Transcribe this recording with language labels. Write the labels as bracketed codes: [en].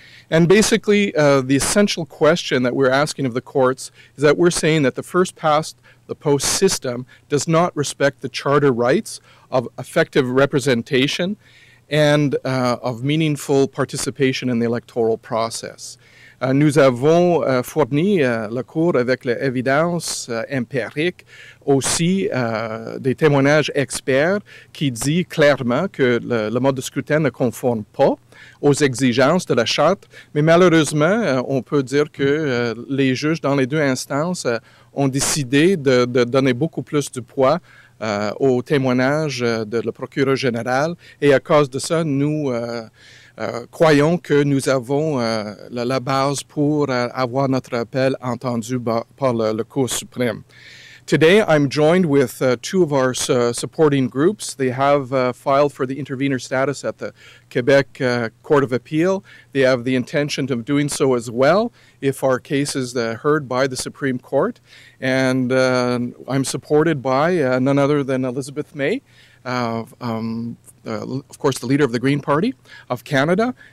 [en] And basically, the essential question that we're asking of the courts is that we're saying that the first-past-the-post system does not respect the charter rights of effective representation and of meaningful participation in the electoral process. [fr] Nous avons fourni la Cour avec l'évidence empirique, aussi des témoignages experts qui disent clairement que le mode de scrutin ne conforme pas aux exigences de la Charte, mais malheureusement, on peut dire que les juges dans les deux instances ont décidé de donner beaucoup plus de poids au témoignage de le procureur général, et à cause de ça, nous croyons que nous avons la base pour avoir notre appel entendu par le Cour suprême. [en] Today, I'm joined with two of our supporting groups. They have filed for the intervener status at the Quebec Court of Appeal. They have the intention of doing so as well if our case is heard by the Supreme Court. And I'm supported by none other than Elizabeth May, of course, the leader of the Green Party of Canada.